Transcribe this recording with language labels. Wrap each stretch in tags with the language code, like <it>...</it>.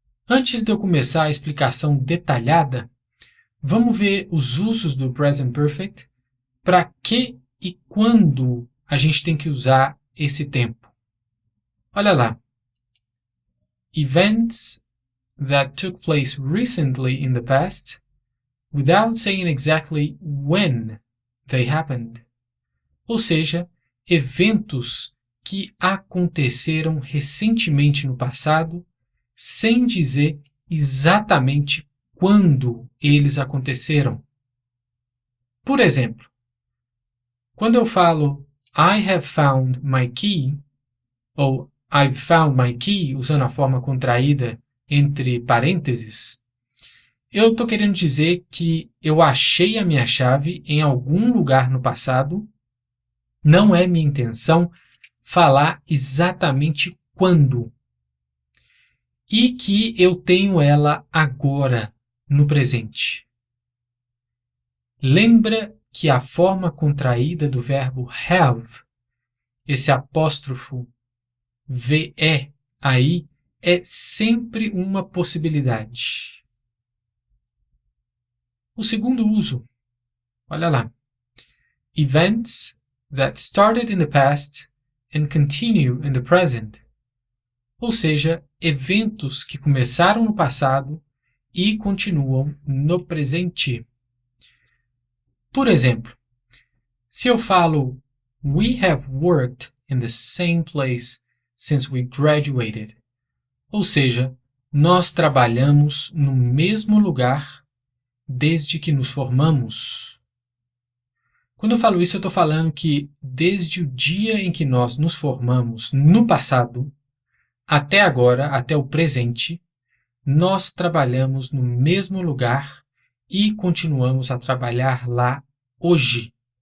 <pt>Antes de eu começar a explicação detalhada, vamos ver os usos do Present Perfect, para que e quando a gente tem que usar esse tempo. Olha lá.</pt> <en>Events that took place recently in the past, without saying exactly when they happened.</en> <pt>Ou seja, eventos que aconteceram recentemente no passado, sem dizer exatamente quando eles aconteceram. Por exemplo, quando eu falo</pt> <en>I have found my key,</en> <pt>ou</pt> <en>I've found my key,</en> <pt>usando a forma contraída entre parênteses, eu estou querendo dizer que eu achei a minha chave em algum lugar no passado. Não é minha intenção falar exatamente quando. E que eu tenho ela agora, no presente. Lembra que a forma contraída do verbo have, esse apóstrofo VE aí, é sempre uma possibilidade. O segundo uso, olha lá.</pt> <en>Events that started in the past and continue in the present.</en> <pt>Ou seja, eventos que começaram no passado e continuam no presente. Por exemplo, se eu falo</pt> <en>We have worked in the same place since we graduated.</en> <pt>Ou seja, nós trabalhamos no mesmo lugar desde que nos formamos. Quando eu falo isso, eu estou falando que desde o dia em que nós nos formamos no passado, até agora, até o presente, nós trabalhamos no mesmo lugar e continuamos a trabalhar lá hoje.</pt>